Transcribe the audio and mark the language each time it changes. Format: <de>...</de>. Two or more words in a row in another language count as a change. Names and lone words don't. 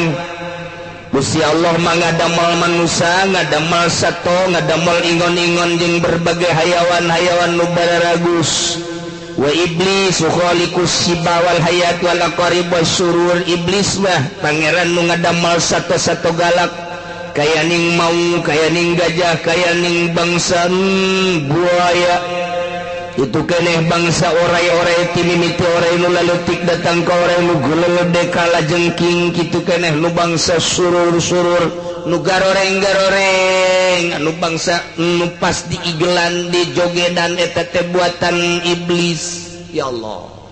<su>Gusti Allah mah ngadamel manusia ngadamel sato ngadamel ingon-ingon jeung berbagai hayawan-hayawan nu bararagus</su> <ar>وإبليس خالق السباع والحيات والعقارب والشرور</ar> <su>iblis mah pangeran nu ngadamel sato-sato galak kaya ning mau kaya ning gajah kaya ning bangsa buaya itu keneh bangsa orai-orai ti mimiti orai nu laletik datang ka orai nu geuleude kalajengking kitu keneh nu bangsa surur-surur nu garoreng-garoreng anu bangsa nu pas diigelan di jogedan eta teh buatan iblis</su> <ar>يا الله</ar>